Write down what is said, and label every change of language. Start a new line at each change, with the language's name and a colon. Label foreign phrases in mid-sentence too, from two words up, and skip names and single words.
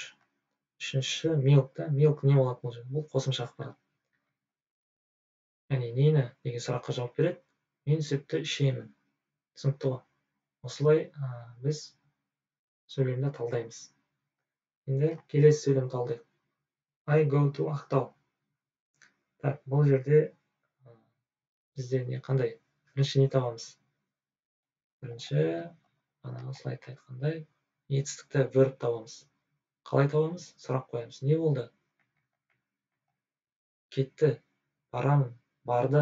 Kazakh: Үшінші milk та. Milk не болады бұл жерде? Бұл қосымша ақпарат. Яғни нені деген сұраққа жауап береді? Мен сүтті ішемін. Түсінікті ғой. Осылай біз сөйлемді талдаймыз. Енді келесі сөйлем талдайық.
English: I go to Ақтау.
Kazakh: Так, бұл жерде бізде не қандай? Бірінші не табамыз? Бірінші, слайдта айтқандай, етістікті verb табамыз. Қалай табамыз? Сұрақ қоямыз. Не болды? Кетті, барамын, барды.